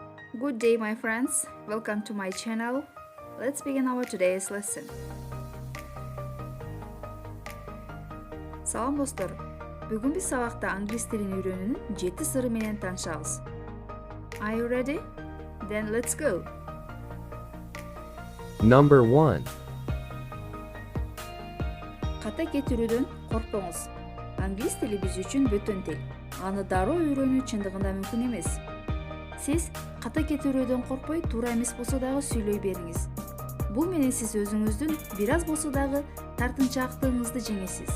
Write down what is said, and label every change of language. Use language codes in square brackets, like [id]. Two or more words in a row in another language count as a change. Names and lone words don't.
[en] Good day, my friends. Welcome to my channel. Let's begin our today's lesson. [ky] Салам достор. Бүгүн биз сабакта англис тилин үйрөнүүнүн 7 сыры менен таанышабыз. [en] Are you ready? Then let's go. Number 1. [ky] Ката кетирүүдөн коркпоңуз. Англис тили биз үчүн бөтөн тил. Аны дароо үйрөнүү чындыгында мүмкүн эмес. Сиз ката кетирүүдөн коркпой, туура эмес болсо дагы сүйлөй бериңиз. Бул менен сиз өзүңүздүн бир аз болсо дагы тартынчаактыгыңызды жеңесиз.